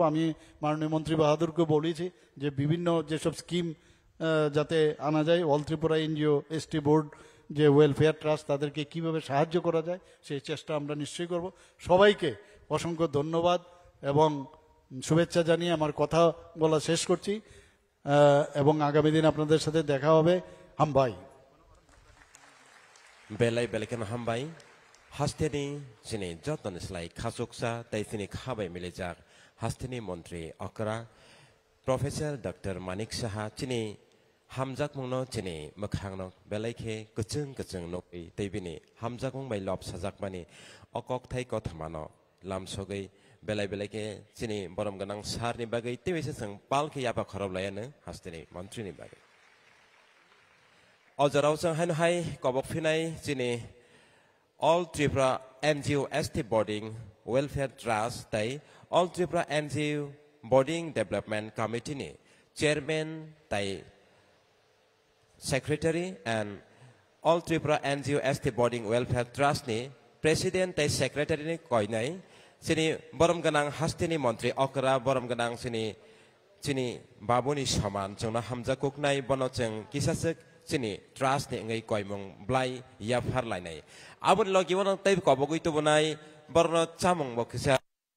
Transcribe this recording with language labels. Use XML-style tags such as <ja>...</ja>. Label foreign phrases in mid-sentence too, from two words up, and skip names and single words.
<bn>আমি মাননীয় মন্ত্রী বাহাদুরকে বলেছি যে বিভিন্ন যেসব স্কিম যাতে আনা যায়, অল ত্রিপুরা এনজিও এসটি বোর্ড যে ওয়েলফেয়ার ট্রাস্ট, তাদেরকে কিভাবে সাহায্য করা যায় সেই চেষ্টা আমরা নিশ্চয়ই করব। সবাইকে অসংখ্য ধন্যবাদ এবং শুভেচ্ছা জানিয়ে আমার কথা বলা শেষ করছি, এবং আগামী দিন আপনাদের সাথে দেখা হবে।</bn> <kok>হামবাই belai belekan hambai hasteni sini joton slai khasuksa tai sini khabai milejak hasteni montri okra professor dr manik saha chini hamjak mungno chini makhangno belaike kuchung nopi taibini hamjak mung bai lob sajak mani okok thai ko thamano lamsogai belai belaike chini borom ganang sarni bagai tebise sang palke yapa khorob layane hasteni montri ni bagai Ojaraw sang hai kobok finai chini All Tripura NGO ST Boarding Welfare Trust tai All Tripura NGO Boarding Development Committee ni Chairman tai Secretary and All Tripura NGO ST Boarding Welfare Trust ni President tai Secretary ni koinai chini borom ganang hastini Montri okra borom ganang chini babuni saman chungna hamja kuknai bono cheng kisasek chini trust ni ngai koimong blai ya phar lai nai abun logi wonang tai kobogui tu bonai borno chamong bokisa</kok>